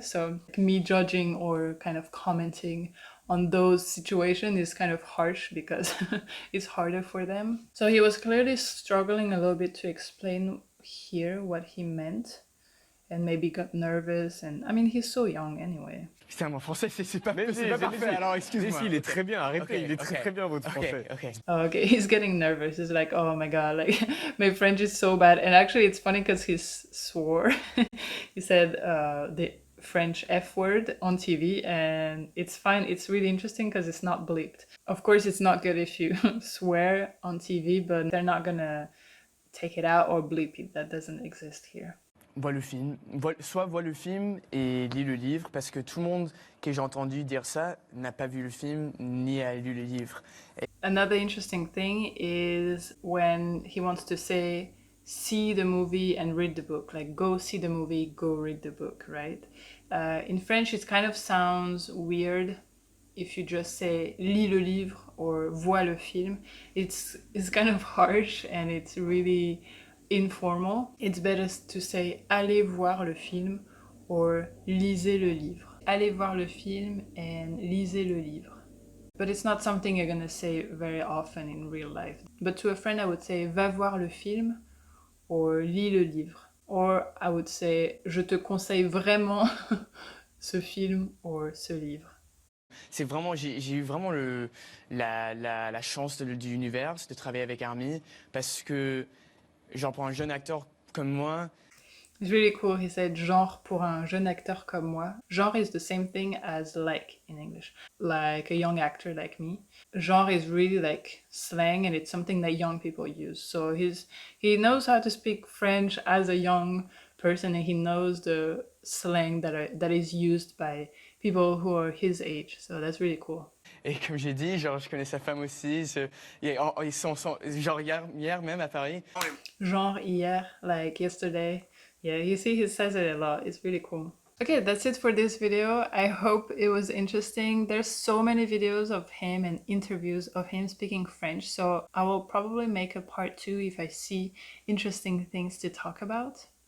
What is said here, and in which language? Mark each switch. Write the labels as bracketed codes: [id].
[en] So me judging or kind of commenting on those situations is kind of harsh because it's harder for them. So he was clearly struggling a little bit to explain here what he meant and maybe got nervous. And I mean, he's so young anyway. [fr] Putain, mon français, c'est pas, Mais c'est pas si, parfait, alors excuse-moi. il est très bien, arrêtez, Ok, il est très ok. très bien votre français. Ok. [en] Oh, okay, he's getting nervous. He's like, oh my god, like my French is so bad. And actually, it's funny because he swore. He said the French F word on TV, and it's fine. It's really interesting because it's not bleeped. Of course, it's not good if you swear on TV, but they're not gonna take it out or bleep it. That doesn't exist here. [fr] Vois le film, vois le film et lis le livre, parce que tout le monde que j'ai entendu dire ça n'a pas vu le film ni a lu le livre. [en] Another interesting thing is when he wants to say see the movie and read the book, like go see the movie, go read the book, right? In French, it kind of sounds weird if you just say [fr] lis le livre [en] or [fr] vois le film. [en] It's kind of harsh and it's really informal. It's better to say [fr] allez voir le film [en] or [fr] lisez le livre. Allez voir le film and lisez le livre. [en] But it's not something you're gonna say very often in real life. But to a friend, I would say [fr] va voir le film [en] or [fr] lis le livre. [en] Or I would say [fr] je te conseille vraiment ce film [en] or [fr] ce livre. C'est vraiment, j'ai eu vraiment la chance du univers de travailler avec Army, parce que genre pour un jeune acteur comme moi. [en] It's really cool. He said [fr] genre pour un jeune acteur comme moi. [en] Genre is the same thing as like in English. Like a young actor like me. Genre is really like slang and it's something that young people use. So he knows how to speak French as a young person and he knows the slang that is used by people who are his age. So that's really cool. [fr] Et comme j'ai dit, genre je connais sa femme aussi. Ils sont genre hier même à Paris. Genre hier, [en] like yesterday. Yeah, you see he says it a lot. It's really cool. Okay, that's it for this video. I hope it was interesting. There's so many videos of him and interviews of him speaking French, so I will probably make a part 2 if I see interesting things to talk about.